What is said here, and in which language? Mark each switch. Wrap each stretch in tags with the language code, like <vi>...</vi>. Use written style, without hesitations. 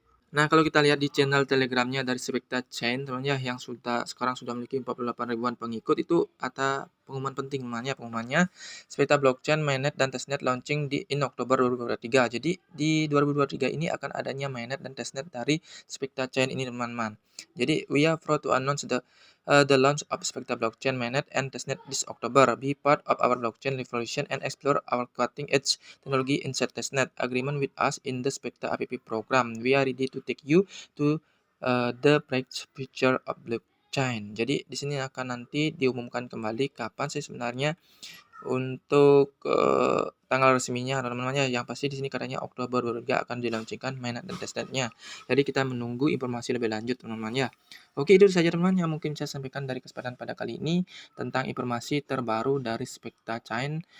<id>Nah, kalau kita lihat di channel Telegramnya dari Spekta Chain, teman ya, yang sekarang sudah memiliki 48 ribuan pengikut, itu ada pengumuman penting namanya. Pengumumannya Spekta Blockchain Mainnet dan Testnet launching in Oktober 2023. Jadi di 2023 ini akan adanya mainnet dan testnet dari Spekta Chain ini teman-teman. Jadi</id> <en>we are proud to announce the launch of Spekta Blockchain Mainnet and Testnet this October. Be part of our blockchain revolution and explore our cutting edge technology inside testnet. Agreement with us in the Spekta APP program. We are ready to take you to the bright future of blockchain.</en> <id>Jadi di sini akan nanti diumumkan kembali kapan sih sebenarnya untuk tanggal resminya teman-teman ya. Yang pasti di sini katanya Oktober 23 akan dilaunchingkan mainnet dan testnetnya. Jadi kita menunggu informasi lebih lanjut teman-teman ya. Oke, itu saja teman-teman yang mungkin saya sampaikan dari kesempatan pada kali ini tentang informasi terbaru dari Spekta Chain.</id>